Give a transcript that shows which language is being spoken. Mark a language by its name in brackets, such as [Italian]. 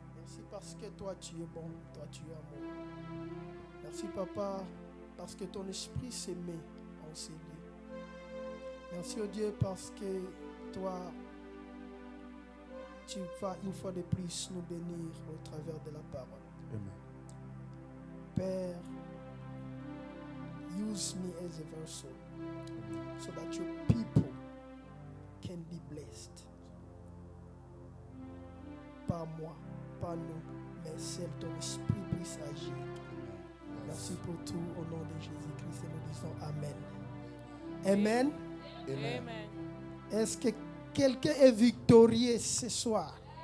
[French] Merci parce que toi tu es bon, toi tu es amour. Merci Papa parce que ton esprit s'est mis en ces lieux. Merci au Dieu parce que toi tu vas une fois de plus nous bénir au travers de la parole. Amen. [English] Père, use me as a vessel so that your people can be blessed. [French] Pas moi, pas nous, mais seul ton esprit puisse agir. Merci pour tout au nom de Jésus-Christ et nous disons Amen. Amen. Amen. Est-ce que quelqu'un est victorieux ce soir?